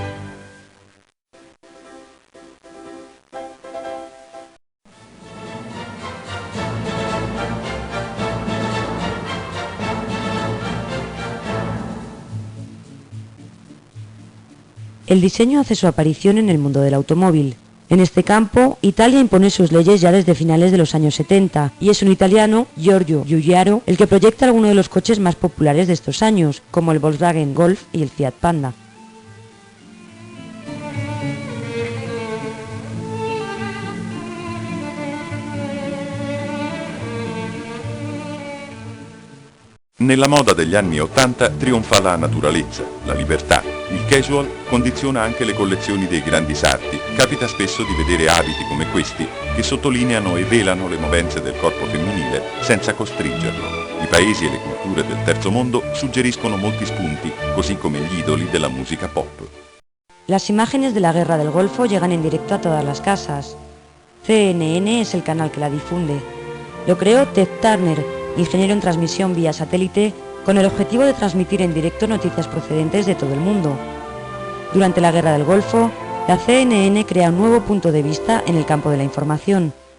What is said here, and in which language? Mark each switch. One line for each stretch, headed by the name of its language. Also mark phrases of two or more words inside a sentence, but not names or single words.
Spanish: El diseño hace su aparición en el mundo del automóvil. En este campo, Italia impone sus leyes ya desde finales de los años 70, y es un italiano, Giorgio Giugiaro, el que proyecta algunos de los coches más populares de estos años, como el Volkswagen Golf y el Fiat Panda.
Italian: Nella moda degli anni '80 trionfa la naturalezza, la libertà. Il casual condiziona anche le collezioni dei grandi sarti. Capita spesso di vedere abiti come questi che sottolineano e velano le movenze del corpo femminile senza costringerlo. I paesi e le culture del terzo mondo suggeriscono molti spunti, così come gli idoli della musica pop.
Spanish: Las imágenes de la Guerra del Golfo llegan en directo a todas las casas. CNN es el canal que la difunde. Lo creó Ted Turner, ingeniero en transmisión vía satélite, con el objetivo de transmitir en directo noticias procedentes de todo el mundo. Durante la Guerra del Golfo, la CNN crea un nuevo punto de vista en el campo de la información.